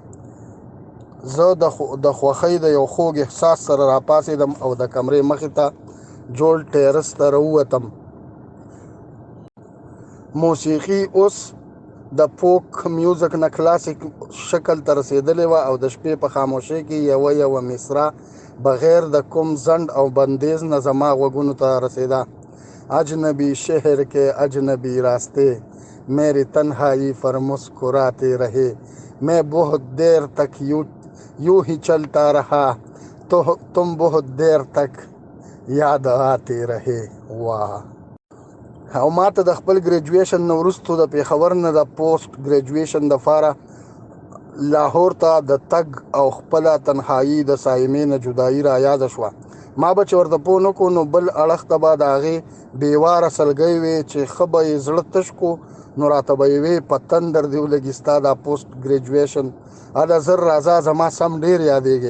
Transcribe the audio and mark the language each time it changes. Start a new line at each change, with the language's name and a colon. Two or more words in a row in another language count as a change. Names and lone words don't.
Pashto: زه د خوښۍ د یو خوږ احساس سره راپاڅېدم او د کمرې مخې ته جوړ ټیرس ته راووتم. موسیقي اوس د فوک میوزک نه کلاسیک شکل ته رسېدلې وه او د شپې په خاموشۍ کې یوه مصرع بغیر د کوم ځنډ او بندیز نه زما غوږونو ته رسېده.
Urdu: اجنبی شہر کے اجنبی راستے میری تنہائی پر مسکراتے رہے میں بہت دیر تک یوں ہی چلتا رہا تو تم بہت دیر تک یاد آتے رہے.
Pashto: واه. او ما ته د خپل ګریجویشن نه وروستو د پېښور نه د
English: post graduation
Pashto: دپاره لاهور ته د تګ او خپله تنهایي د سایمې نه جدایي را یاده شوه. ما به چې ورته پوه نه کړو نو بل اړخ ته به د هغې بېواره سلګۍ وې چې ښه به یې زړه تش کړو نو راته به یې وې په تندر دې ولګي ستا دا
English: post graduation
Pashto: هله زر راځه زما سم ډېر یادېږي.